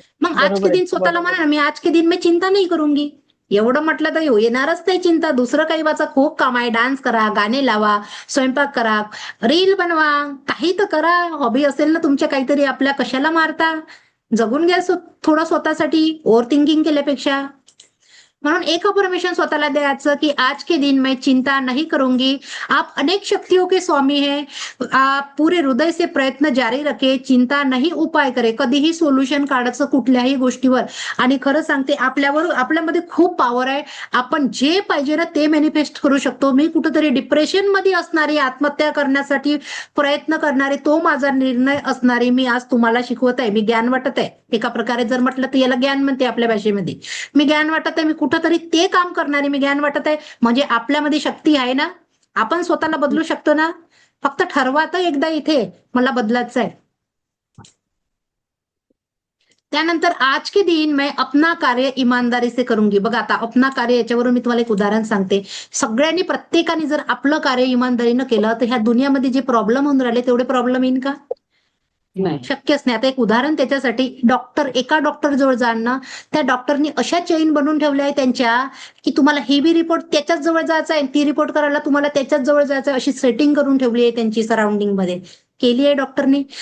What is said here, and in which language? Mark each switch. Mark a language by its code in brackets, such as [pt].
[mr] मग [hi] आज के दिन [mr] स्वतःला म्हणा ना, मी आज के दिन मी चिंता नाही करूंगी. एवढं म्हटलं तर येणारच नाही चिंता. दुसरं काही वाचा, खूप काम आहे. डान्स करा, गाणे लावा, स्वयंपाक करा, रील बनवा, काही तर करा. हॉबी असेल ना तुमच्या काहीतरी आपल्या, कशाला मारता? जगून घ्या थोडं स्वतःसाठी, ओव्हर थिंकिंग केल्यापेक्षा. म्हणून एक अफर्मेशन स्वतःला द्यायचं की [hi] आज के दिन मैं चिंता नहीं करूंगी. आप अनेक शक्तियों के स्वामी है. आप पूरे हृदय से प्रयत्न जारी रखे. चिंता नाही उपाय करे. [mr] कधीही सोल्युशन काढायचं कुठल्याही गोष्टीवर. आणि खरं सांगते आपल्यामध्ये खूप पॉवर आहे. आपण जे पाहिजे ना ते मॅनिफेस्ट करू शकतो. मी कुठेतरी डिप्रेशन मध्ये असणारी, आत्महत्या करण्यासाठी प्रयत्न करणारे, तो माझा निर्णय असणारी मी आज तुम्हाला शिकवत आहे. मी ज्ञान वाटत आहे. एका प्रकारे जर म्हटलं तर याला ज्ञान म्हणते आपल्या भाषेमध्ये. मी ज्ञान वाटत आहे. मी कुठंतरी ते काम करणारी मी ज्ञान वाटत आहे. म्हणजे आपल्यामध्ये शक्ती आहे ना. आपण स्वतःला बदलू शकतो ना. फक्त ठरवा तर एकदा इथे मला बदलायचं आहे. त्यानंतर [hi] आज के दिन मैं अपना कार्य ईमानदारी से करूंगी. [mr] बघा आता अपना कार्य याच्यावरून मी तुम्हाला एक उदाहरण सांगते. सगळ्यांनी प्रत्येकाने जर आपलं कार्य इमानदारीनं केलं तर ह्या दुनियामध्ये जे प्रॉब्लेम होऊन राहिले तेवढे प्रॉब्लेम येईन का? नाही. शक्यच नाही. आता एक उदाहरण त्याच्यासाठी, एका डॉक्टर जवळ जाण ना, त्या डॉक्टरनी अशा चेन बनवून ठेवल्या आहे त्यांच्या की तुम्हाला हे बी रिपोर्ट त्याच्याच जवळ जायचा आहे, ती रिपोर्ट करायला तुम्हाला त्याच्याच जवळ जायचं आहे, अशी सेटिंग करून ठेवली आहे त्यांची सराउंडिंग मध्ये केली आहे डॉक्टरनी.